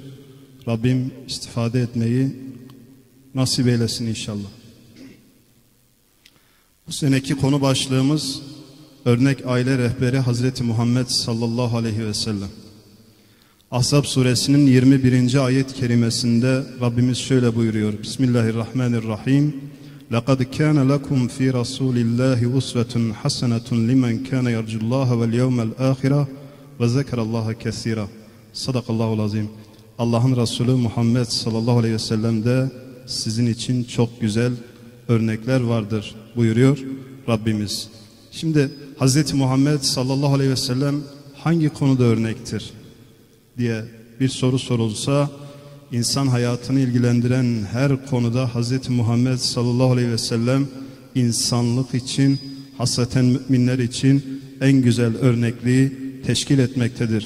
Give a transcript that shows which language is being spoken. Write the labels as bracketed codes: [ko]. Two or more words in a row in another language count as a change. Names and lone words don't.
[tr] Rabbim istifade etmeyi nasip eylesin inşallah. Bu seneki konu başlığımız örnek aile rehberi Hazreti Muhammed [ar] صلى الله عليه وسلم. [tr] Ahzab suresinin 21. ayet kerimesinde Rabbimiz şöyle buyuruyor. [ar] Bismillahirrahmanirrahim. لَقَدْ كَانَ لَكُمْ فِي رَسُولِ اللّٰهِ اُسْوَةٌ حَسَنَةٌ لِمَنْ كَانَ يَرْجُ اللّٰهَ وَالْيَوْمَ الْآخِرَةِ وَذَكَرَ اللّٰهَ كَثِيرًا. صدق الله العظيم. [tr] Allah'ın Resulü Muhammed [ar] صلى الله عليه وسلم [tr] sizin için çok güzel örnekler vardır buyuruyor Rabbimiz. Şimdi Hazreti Muhammed [ar] صلى الله عليه وسلم [tr] hangi konuda örnektir diye bir soru sorulsa, insan hayatını ilgilendiren her konuda Hazreti Muhammed [ar] صلى الله عليه وسلم [tr] insanlık için, hasreten müminler için en güzel örnekliği teşkil etmektedir.